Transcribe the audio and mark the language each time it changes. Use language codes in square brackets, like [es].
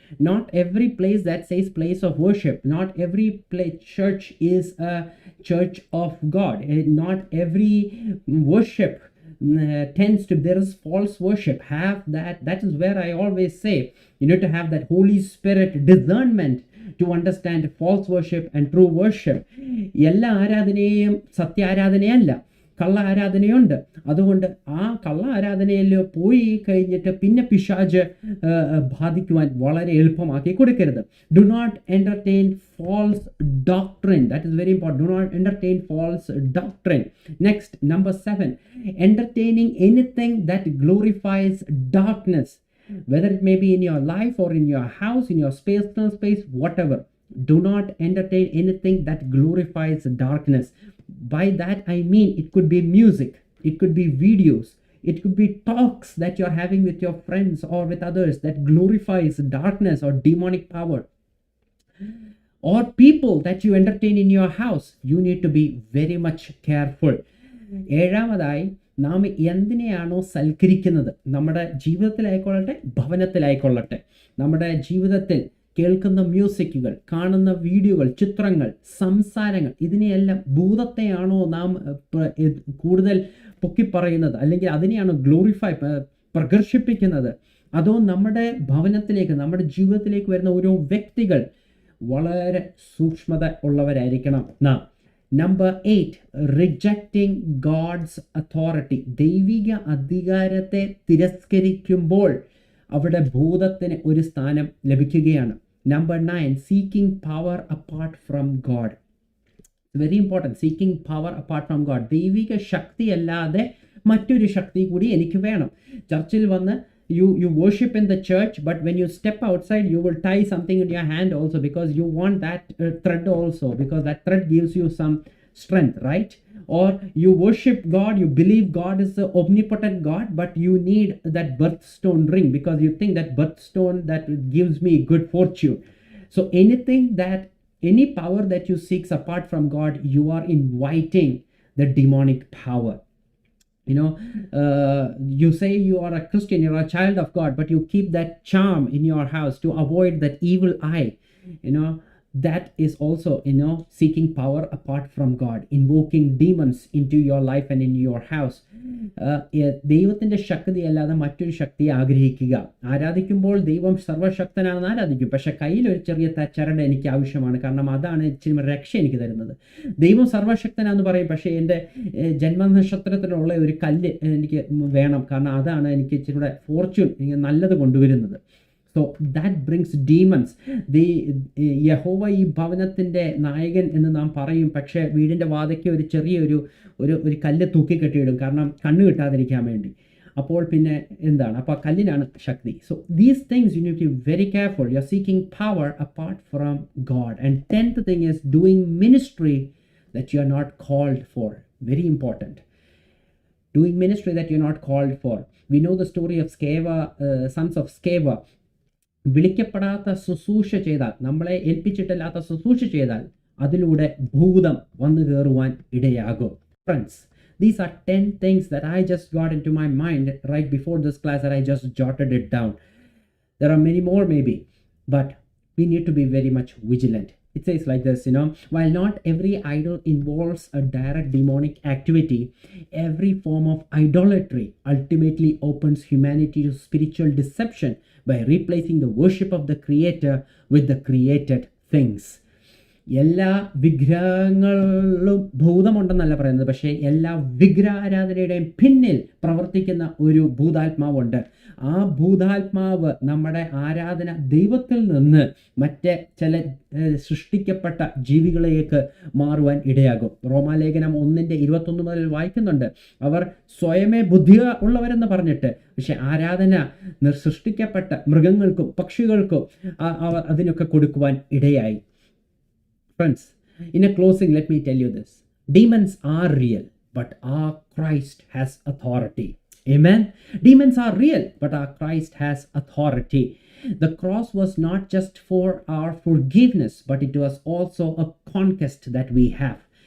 [en] Not every place that says place of worship, not every church is a church of God. Not every worship tends to, there is false worship. Have that is where I always say you need to have that Holy Spirit discernment to understand false worship and true worship. [ml] എല്ലാ ആരാധനയും സത്യ ആരാധനയല്ല, കള്ള ആരാധനയുണ്ട്. അതുകൊണ്ട് ആ കള്ള ആരാധനയിൽ പോയി കഴിഞ്ഞിട്ട് പിന്നെ പിശാച് ബാധിക്കുവാൻ വളരെ എളുപ്പമാക്കി കൊടുക്കരുത്. [en] Do not entertain false doctrine. That is very important. Do not entertain false doctrine. Next, number 7, entertaining anything that glorifies darkness. Whether it may be in your life or in your house, in your personal space, whatever. Do not entertain anything that glorifies darkness. By that I mean it could be music, it could be videos, it could be talks that you're having with your friends or with others that glorifies darkness or demonic power. Or people that you entertain in your house. You need to be very much careful. [ml] ഏഴാമതായി, നാം എന്തിനെയാണോ സൽക്കരിക്കുന്നത്, നമ്മുടെ ജീവിതത്തിലായിക്കൊള്ളട്ടെ ഭവനത്തിലായിക്കൊള്ളട്ടെ, നമ്മുടെ ജീവിതത്തിൽ കേൾക്കുന്ന മ്യൂസിക്കുകൾ, കാണുന്ന വീഡിയോകൾ, ചിത്രങ്ങൾ, സംസാരങ്ങൾ, ഇതിനെയെല്ലാം ഭൂതത്തെയാണോ നാം കൂടുതൽ പൊക്കിപ്പറയുന്നത്, അല്ലെങ്കിൽ അതിനെയാണോ പ്രകർഷിപ്പിക്കുന്നത്, അതോ നമ്മുടെ ഭവനത്തിലേക്ക്, നമ്മുടെ ജീവിതത്തിലേക്ക് വരുന്ന ഓരോ വ്യക്തികൾ വളരെ സൂക്ഷ്മത ഉള്ളവരായിരിക്കണം നാം. [en] Number 8, rejecting God's authority. [ml] ദൈവിക അധികാരത്തെ തിരസ്കരിക്കുമ്പോൾ അവിടെ ഭൂതത്തിന് ഒരു സ്ഥാനം ലഭിക്കുകയാണ്. [en] Number 9, seeking power apart from God. Very important. Seeking power apart from God. [ml] ദൈവിക ശക്തി അല്ലാതെ മറ്റൊരു ശക്തി കൂടി എനിക്ക് വേണം. ചർച്ചിൽ വന്ന് [en] you worship in the church, but when you step outside you will tie something in your hand also, because you want that thread also, because that thread gives you some strength, right? Or you worship God, you believe God is the omnipotent God, but you need that birthstone ring because you think that birthstone that gives me good fortune. So any power that you seek apart from God, you are inviting the demonic power. You know, you say you are a Christian, you're a child of God, but you keep that charm in your house to avoid that evil eye. You know, that is also, seeking power apart from God, invoking demons into your life and in your house. [ml] ദൈവത്തിന്റെ ശക്തി അല്ലാതെ മറ്റൊരു ശക്തിയെ ആഗ്രഹിക്കുക. ആരാധിക്കുമ്പോൾ ദൈവം സർവശക്തനാണെന്ന് ആരാധിക്കും, പക്ഷെ കയ്യിൽ ഒരു ചെറിയ ചരട് എനിക്ക് ആവശ്യമാണ്, കാരണം അതാണ് ഇച്ചിരി രക്ഷ എനിക്ക് തരുന്നത്. ദൈവം സർവശക്തനാന്ന് പറയും, പക്ഷേ എൻ്റെ ജന്മനക്ഷത്രത്തിലുള്ള ഒരു കല്ല് എനിക്ക് വേണം, കാരണം അതാണ് എനിക്ക് ഇച്ചിരി ഫോർച്യൂൺ, നല്ലത് കൊണ്ടുവരുന്നത്. [en] So that brings demons. [ml] യഹോവ ഈ ഭവനത്തിൻ്റെ നായകൻ എന്ന് നാം പറയും, പക്ഷേ വീടിൻ്റെ വാതയ്ക്ക് ഒരു ചെറിയൊരു ഒരു കല്ല് തൂക്കിക്കെട്ടിയിടും, കാരണം കണ്ണ് കിട്ടാതിരിക്കാൻ വേണ്ടി. അപ്പോൾ പിന്നെ എന്താണ്? അപ്പോൾ കല്ലിനാണ് ശക്തി. [en] So these things you need to be very careful. You are seeking power apart from God. And 10th thing is doing ministry that you are not called for. Very important. Doing ministry that you're not called for. We know the story of Sceva, sons of Sceva. [ml] വിളിക്കപ്പെടാത്ത ശുശ്രൂഷ ചെയ്താൽ, നമ്മളെ ഏൽപ്പിച്ചിട്ടില്ലാത്ത ശുശ്രൂഷ ചെയ്താൽ അതിലൂടെ ഭൂതം വന്നു കയറുവാൻ ഇടയാകും. [en] Friends, these are 10 things that I just got into my mind right before this class, that I just jotted it down. There are many more maybe, but we need to be very much vigilant. It says like this, while not every idol involves a direct demonic activity, every form of idolatry ultimately opens humanity to spiritual deception by replacing the worship of the Creator with the created things. [ml] എല്ലാ വിഗ്രഹങ്ങളിലും ഭൂതമുണ്ടെന്നല്ല പറയുന്നത്, പക്ഷേ എല്ലാ വിഗ്രഹാരാധനയുടെയും പിന്നിൽ പ്രവർത്തിക്കുന്ന ഒരു ഭൂതാത്മാവുണ്ട്. ആ ഭൂതാത്മാവ് നമ്മുടെ ആരാധന ദൈവത്തിൽ നിന്ന് മറ്റേ ചില സൃഷ്ടിക്കപ്പെട്ട ജീവികളിലേക്ക് മാറുവാൻ ഇടയാകും. റോമാലേഖനം 1:21 മുതൽ വായിക്കുന്നുണ്ട്, അവർ സ്വയമേ ബുദ്ധി ഉള്ളവരെന്ന് പറഞ്ഞിട്ട്, പക്ഷെ ആരാധന സൃഷ്ടിക്കപ്പെട്ട മൃഗങ്ങൾക്കും പക്ഷികൾക്കും അതിനൊക്കെ കൊടുക്കുവാൻ ഇടയായി. [en] Friends, in a closing, let me tell you this. Demons are real, but our Christ has authority. Amen. Demons are real, but our Christ has authority. The cross was not just for our forgiveness, but it was also a conquest that we have.